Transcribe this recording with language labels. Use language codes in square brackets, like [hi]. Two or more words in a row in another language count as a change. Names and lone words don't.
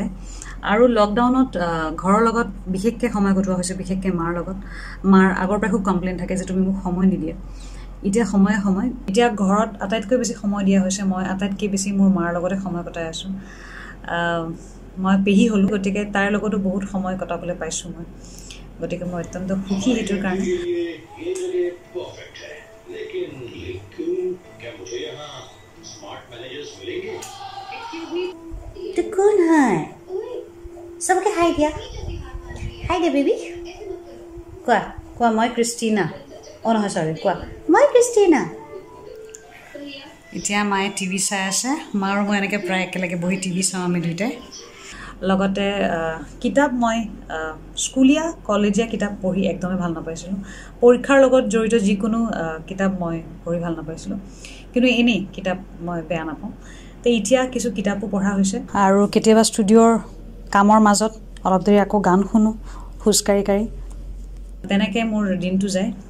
[as] যায় আৰু লকডাউনত ঘৰৰ লগত বিশেষকৈ সময় কটোৱা হৈছে বিশেষকৈ মাৰ লগত মাৰ আগৰ পৰাই খুব কমপ্লেইন থাকে যে তুমি মোক সময় নিদিয়ে এতিয়া সময় এতিয়া ঘৰত আটাইতকৈ বেছি সময় দিয়া হৈছে মই আটাইতকৈ বেছি মোৰ মাৰ লগতে সময় কটাই আছোঁ মই পেহী হ'লোঁ গতিকে তাইৰ লগতো বহুত সময় কটাবলৈ পাইছোঁ মই গতিকে মই অত্যন্ত সুখী সেইটোৰ কাৰণে [hi] तो कौन है सबके हाय दिया बेबी [as] কোৱা মই ক্ৰিষ্টিনা নহয় সৰি কোৱা মই ক্ৰিষ্টিনা এতিয়া মায়ে টিভি চাই আছে মা আৰু মই এনেকৈ প্ৰায় একেলগে বহি টিভি চাওঁ আমি দুয়োটাই লগতে কিতাপ মই স্কুলীয়া কলেজীয়া কিতাপ পঢ়ি একদমেই ভাল নাপাইছিলোঁ পৰীক্ষাৰ লগত জড়িত যিকোনো কিতাপ মই পঢ়ি ভাল নাপাইছিলোঁ কিন্তু এনেই কিতাপ মই বেয়া নাপাওঁ তো এতিয়া কিছু কিতাপো পঢ়া হৈছে আৰু কেতিয়াবা ষ্টুডিঅ'ৰ কামৰ মাজত অলপ দেৰি আকৌ গান শুনো খোজকাঢ়ি তেনেকৈ মোৰ দিনটো যায়